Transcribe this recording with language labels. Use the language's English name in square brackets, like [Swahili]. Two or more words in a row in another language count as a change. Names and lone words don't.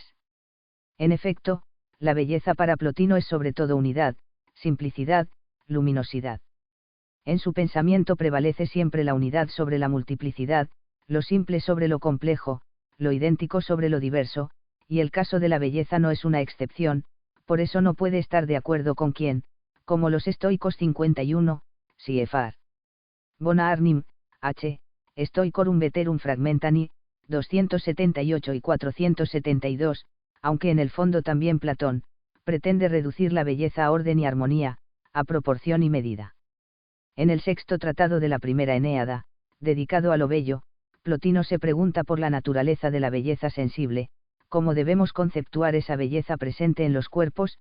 [Spanish] En efecto, la belleza para Plotino es sobre todo unidad, simplicidad, luminosidad. En su pensamiento prevalece siempre la unidad sobre la multiplicidad, lo simple sobre lo complejo, lo idéntico sobre lo diverso, y el caso de la belleza no es una excepción, por eso no puede estar de acuerdo con quien, como los estoicos 51, Siefar. Bona arnim, H. Stoicorum veterum fragmentani, 278 y 472, aunque en el fondo también Platón, pretende reducir la belleza a orden y armonía, a proporción y medida. En el sexto tratado de la primera Enéada, dedicado a lo bello, Plotino se pregunta por la naturaleza de la belleza sensible, cómo debemos conceptuar esa belleza presente en los cuerpos.